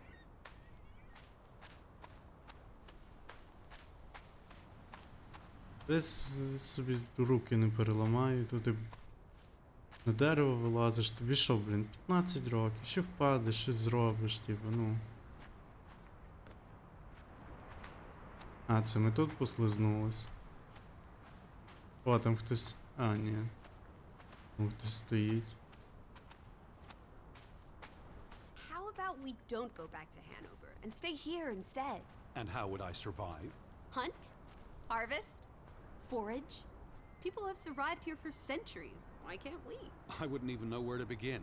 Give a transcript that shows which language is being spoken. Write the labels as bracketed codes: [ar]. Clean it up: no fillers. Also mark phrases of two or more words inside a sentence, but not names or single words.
[uk] Десь собі руки не переламаю, то ти на дерево вилазиш, тобі що, блін, 15 років, ще впадеш, щось зробиш, типу, ну. А, це ми тут послизнулись. О, там хтось... А, ні. Там хтось стоїть. [en] How about we don't go back to Hanover and stay here instead? And how would I survive? Hunt? Harvest? Forage? People have survived here for centuries. Why can't we? I wouldn't even know where to begin.